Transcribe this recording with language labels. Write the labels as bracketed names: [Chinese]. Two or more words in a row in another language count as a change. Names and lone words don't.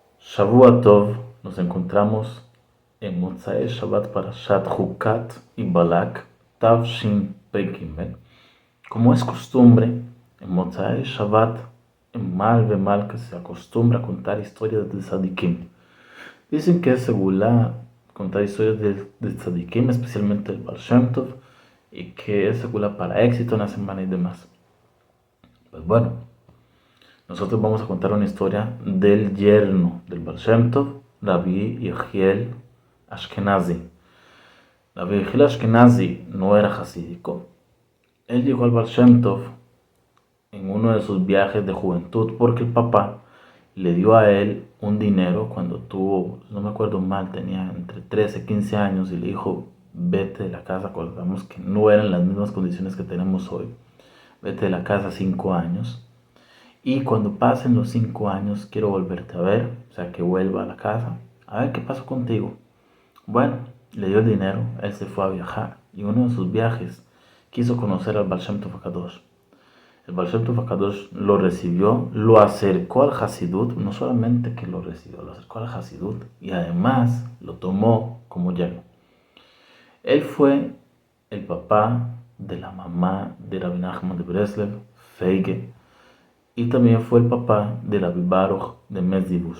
[Hebrew] שבוע טוב, [Spanish] nos encontramos en [Hebrew] מוצאי שבת פרשת [Spanish] Hukat y Balak, Tav Shin Pei Gimel. Como es costumbre, en [Hebrew] מוצאי שבת, [Spanish] en Mal que se acostumbra a contar historias de Tzadikim. Dicen que es segulá contar historias de Tzadikim, especialmente el Baal Shem Tov, y que es segulá para éxito en la semana y demás. Pues bueno, nosotros vamos a contar una historia del yerno del Baal Shem Tov, Rabbi Yehiel Ashkenazi. Rabbi Yehiel Ashkenazi no era hasídico. Él llegó al Baal Shem Tov en uno de sus viajes de juventud porque el papá le dio a él un dinero cuando tuvo, no me acuerdo mal, tenía entre 13 y 15 años y le dijo, vete de la casa, acordamos que no eran las mismas condiciones que tenemos hoy, vete de la casa 5 años. Y cuando pasen los 5 años quiero volverte a ver, o sea que vuelva a la casa, a ver qué pasó contigo. Bueno, le dio el dinero, él se fue a viajar y uno de sus viajes quiso conocer al Baal Shem Tov HaKadosh. El Baal Shem Tov HaKadosh lo recibió, lo acercó al Hasidut, no solamente que lo recibió, lo acercó al Hasidut y además lo tomó como yerno. Él fue el papá de la mamá de Rabbi Nachman de Breslev, Feige, y también fue el papá de Rabbi Baruch de Mezdibush.